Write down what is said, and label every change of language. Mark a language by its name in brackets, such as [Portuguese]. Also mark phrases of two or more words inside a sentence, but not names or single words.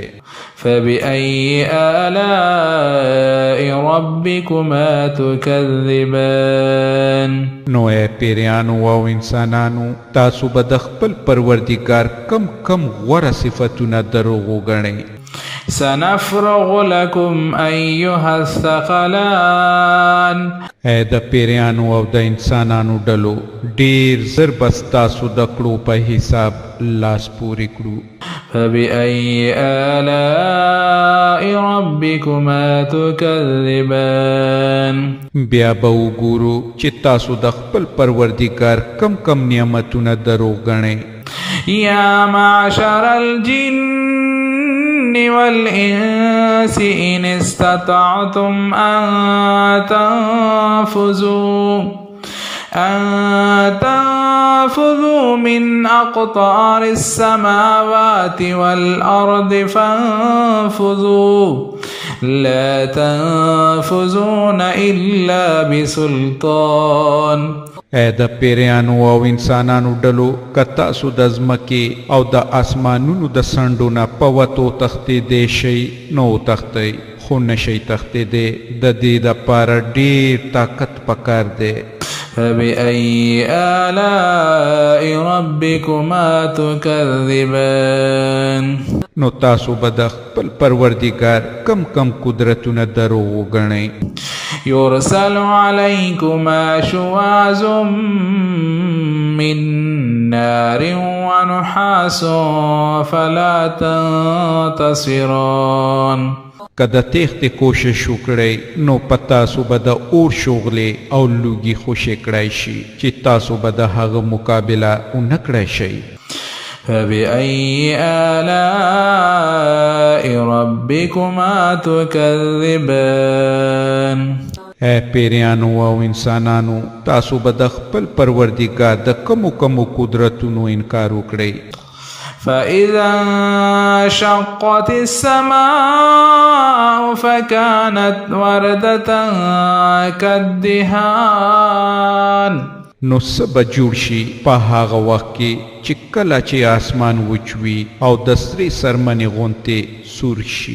[Arabic] فبأي آلاء ربكما تكذبان [Pashto] نو اے پیریانو او انسانانو تاسو به د خپل پروردګار کم کم غوره صفتونه دروغ وګڼئ [Arabic] سنفرغ لكم أيها الثقلان [Pashto] اے د پیریانو او د انسانانو ډلو ډیر زر بس تاسو د کړو په حساب لاس پورې کړو [Arabic] فبأي آلاء ربكما تكذبان [Pashto] بیا به وګورو چې تاسو د خپل پروردګار کم کم نعمتونه دروغ ګڼئ [Arabic] يا معشر الجن والإنس إن استطعتم أن تنفذوا من أقطار السماوات والأرض فانفذوا لا تنفذون إلا بسلطان [Pashto] اے د پیریانو او انسانانو ډلو که تاسو د ځمکې او د آسمانونو د څنډو نه په وتو تښتېدی شئ نو وتښتئ خو نشئ تښتېدی د دې دپاره ډېر طاقت پکار دی [Arabic] فبأي آلاء ربكما تكذبان [Pashto] نو تاسو به د خپل پروردګار کم کم قدرتونه دروغ وګڼئ [Arabic] يرسل عليكما شواظ من نار ونحاس فلا تنتصران [Pashto] که د تیښتې کوشش وکړئ نو په تاسو به د اور شغلې او لوګي خوشې کړی شي چې تاسو به د هغه مقابله ونه کړی شئ [Arabic] فبأي آلاء ربكما تكذبان [Pashto] اے پیریانو او انسانانو تاسو به د خپل پروردګار د کمو کمو قدرتونو انکار وکړئ [Arabic] فإذا انشقت السماء فكانت وردة كالدهان [Pashto] نو څه به جوړ شي په هغه وخت کې چې کله چې آسمان وچ وي او د سرې سرمنې غوندې سور شي